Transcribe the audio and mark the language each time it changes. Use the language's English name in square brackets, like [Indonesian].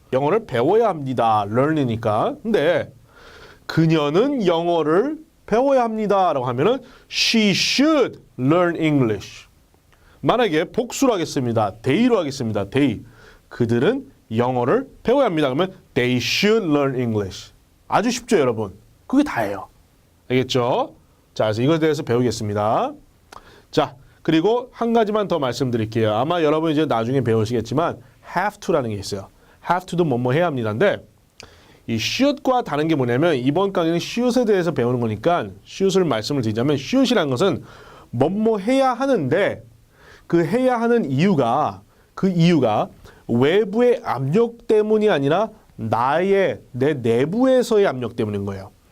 [Korean] 영어를 배워야 합니다. learn이니까. 근데 그녀는 영어를 배워야 합니다라고 하면은 [English] she should learn English. [Korean] 만약에 복수로 하겠습니다. they로 하겠습니다. [English] they. [Korean] 그들은 영어를 배워야 합니다. [English] 그러면 they should learn English. [Korean] 아주 쉽죠, 여러분? 그게 다예요. 알겠죠? 자, 그래서 이것에 대해서 배우겠습니다. 자, 그리고 한 가지만 더 말씀드릴게요. 아마 여러분 이제 나중에 배우시겠지만 have to라는 게 있어요. have to도 뭐뭐 해야 합니다인데 이 should과 다른 게 뭐냐면 이번 강의는 should에 대해서 배우는 거니까 should을 말씀을 드리자면 should이라는 것은 뭐뭐 해야 하는데 그 해야 하는 이유가 외부의 압력 때문이 아니라 내 내부에서의 압력 때문인 거예요.